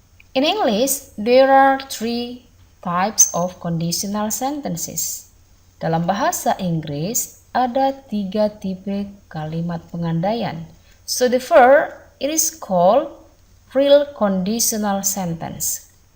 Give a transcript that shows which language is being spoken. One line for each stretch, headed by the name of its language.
English: In English, there are 3 types of conditional sentences.
Indonesian: Dalam bahasa Inggris, ada 3 tipe kalimat pengandaian.
English: So the first, it is called real conditional sentence.